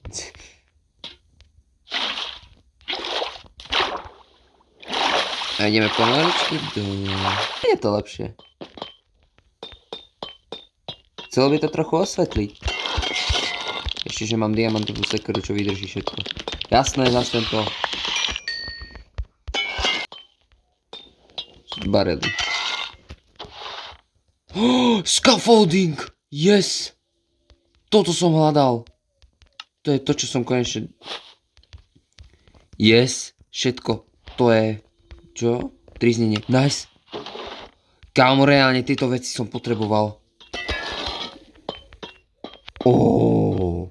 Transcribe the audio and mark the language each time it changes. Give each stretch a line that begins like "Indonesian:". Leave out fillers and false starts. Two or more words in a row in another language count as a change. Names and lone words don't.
Slovak: A ideme pomaličky do... Je to lepšie. Chcelo by to trochu osvetliť. Ešte, že mám diamantovú sekeru, čo vydrží všetko. Jasné, zase to. Barely.
English: Oh, scaffolding! Yes!
Slovak: Toto som hľadal. To je to, čo som konečne... Yes, všetko. To je... Čo? Triznenie. Nice. Kámo, reálne tieto veci som potreboval. Oh.